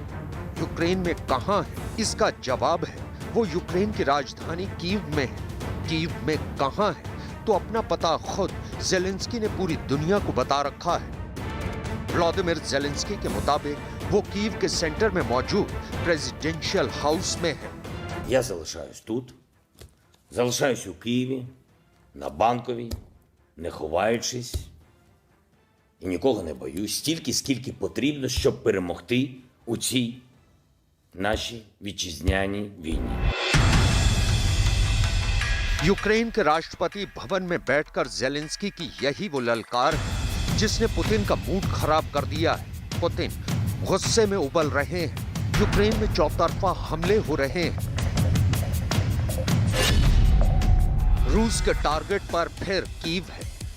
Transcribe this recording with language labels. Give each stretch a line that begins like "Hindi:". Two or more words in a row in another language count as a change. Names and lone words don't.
Hindi: यूक्रेन में कहां है, इसका जवाब है वो यूक्रेन की राजधानी कीव में है। कीव में कहां है तो अपना पता खुद जेलेंस्की ने पूरी दुनिया को बता रखा है। व्लादिमीर जेलेंस्की के मुताबिक वो कीव के सेंटर में मौजूद
English: presidential house
Hindi: में है।
Ukrainian: Я залишаюсь тут, залишаюсь у Києві, на Банковій, не ховаючись і нікого не боюсь, стільки, скільки потрібно, щоб перемогти у цій нашій вітчизняній війні.
Hindi: यूक्रेन के राष्ट्रपति भवन में बैठकर जेलेंस्की की यही वो ललकार है जिसने पुतिन का मूड खराब कर दिया है। पुतिन गुस्से में उबल रहे हैं। यूक्रेन में चौतरफा हमले हो रहे हैं। रूस के टारगेट पर फिर कीव है।